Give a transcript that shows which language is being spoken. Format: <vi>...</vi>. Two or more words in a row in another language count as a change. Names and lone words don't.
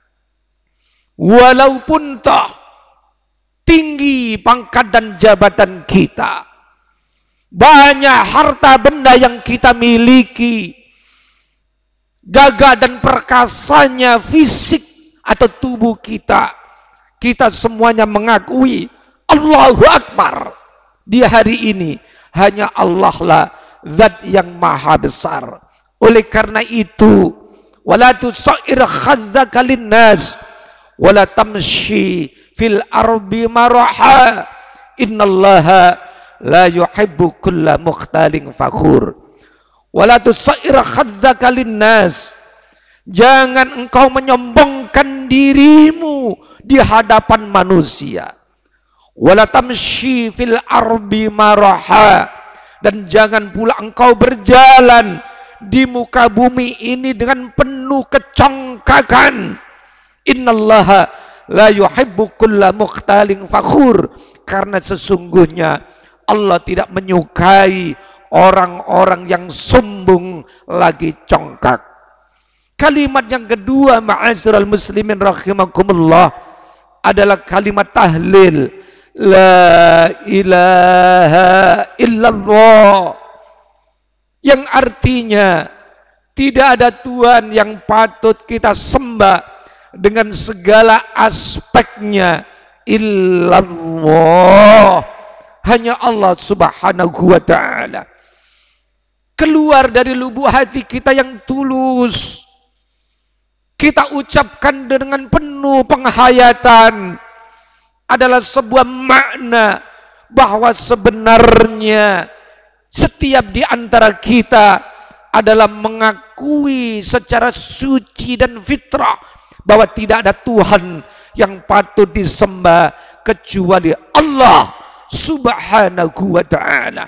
<id>Walaupun toh tinggi pangkat dan jabatan kita, banyak harta benda yang kita miliki, gagah dan perkasanya fisik atau tubuh kita, kita semuanya mengakui</id> <ar>الله أكبر.</ar> <id>Di hari ini hanya Allah lah zat yang maha besar. Oleh karena itu,</id> <ar>ولا تصعر خدك للناس ولا تمش في الأرض مرحا إن الله لا يحب كل مختال فخور. ولا تصعر خدك للناس,</ar> <id>jangan engkau menyombongkan dirimu di hadapan manusia.</id> <ar>ولا تمش في الأرض مرحا,</ar> <id>dan jangan pula engkau berjalan di muka bumi ini dengan penuh kecongkakan.</id> <ar>إن الله لا يحب كل مختال فخور,</ar> <id>karena sesungguhnya Allah tidak menyukai orang-orang yang sombong lagi congkak. Kalimat yang kedua,</id> <ar>معاشر المسلمين رحمكم الله,</ar> <id>adalah kalimat tahlil,</id> <ar>لا إله إلا الله,</ar> <id>yang artinya tidak ada Tuhan yang patut kita sembah dengan segala aspeknya illallah, hanya Allah</id> <ar>سبحانه وتعالى.</ar> <id>Keluar dari lubuk hati kita yang tulus, kita ucapkan dengan penuh penghayatan, adalah sebuah makna bahwa sebenarnya setiap di antara kita adalah mengakui secara suci dan fitrah bahwa tidak ada Tuhan yang patut disembah kecuali Allah</id> <ar>سبحانه وتعالى.</ar>